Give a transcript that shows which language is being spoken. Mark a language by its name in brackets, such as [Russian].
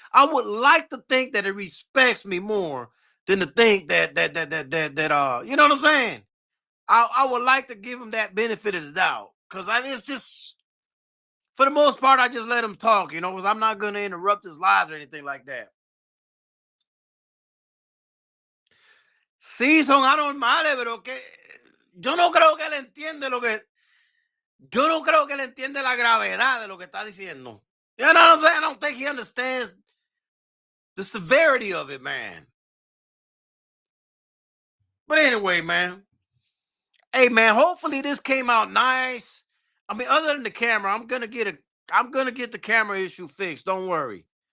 [English] I would like to think that he respects me more than to think that you know what I'm saying? I would like to give him that benefit of the doubt. Cause it's just for the most part, I just let him talk, because I'm not gonna interrupt his lives or anything like that. [Spanish] Sí, son anormales, pero que yo no creo que él entiende lo que yo no creo que él entiende la gravedad de lo que está diciendo. [English] You know what I'm saying? I don't think he understands the severity of it, man. But anyway, man. Hey, man. Hopefully this came out nice. I mean, other than the camera, I'm gonna get the camera issue fixed. Don't worry.